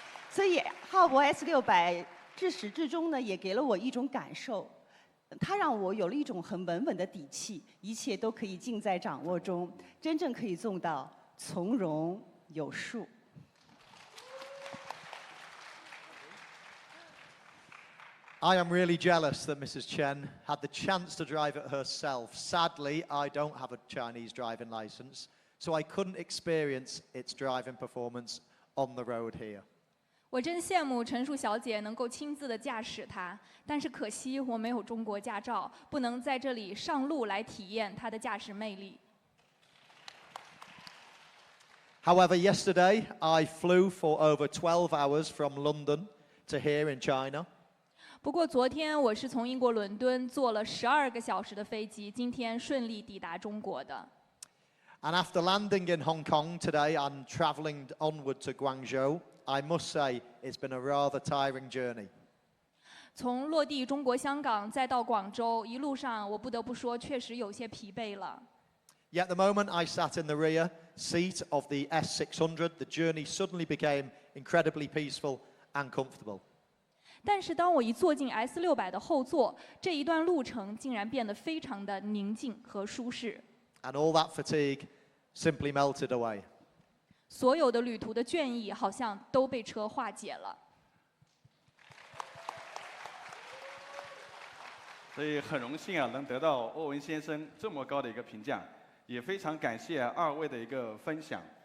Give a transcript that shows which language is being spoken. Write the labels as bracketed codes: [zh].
[zh] 所以浩博 S600至始至終呢，也給了我一種感受，它讓我有了一種很穩穩的底氣，一切都可以盡在掌握中，真正可以做到從容有術。 [en] I am really jealous that Mrs. Chen had the chance to drive it herself. Sadly, I don't have a Chinese driving license, so I couldn't experience its driving performance on the road here. [zh] 我真羡慕陈述小姐能夠親自的駕駛它，但是可惜我沒有中國駕照，不能在這裡上路來體驗它的駕駛魅力。 [en] However, yesterday I flew for over 12 hours from London to here in China. [zh] 不過昨天我是從英國倫敦坐了12個小時的飛機，今天順利抵達中國的。 [en] And after landing in Hong Kong today and travelling onward to Guangzhou, I must say it's been a rather tiring journey. [zh] 從落地中國香港再到廣州，一路上我不得不說，確實有些疲憊了。 [en] Yet the moment I sat in the rear seat of the S600, the journey suddenly became incredibly peaceful and comfortable. [zh] 但是当我一坐進 S600的後座，這一段路程竟然變得非常的寧靜和舒適。 [en] And all that fatigue simply melted away. [zh] 所有的旅途的倦意好像都被車化解了。所以很榮幸啊，能得到歐文先生這麼高的一個評價，也非常感謝二位的一個分享。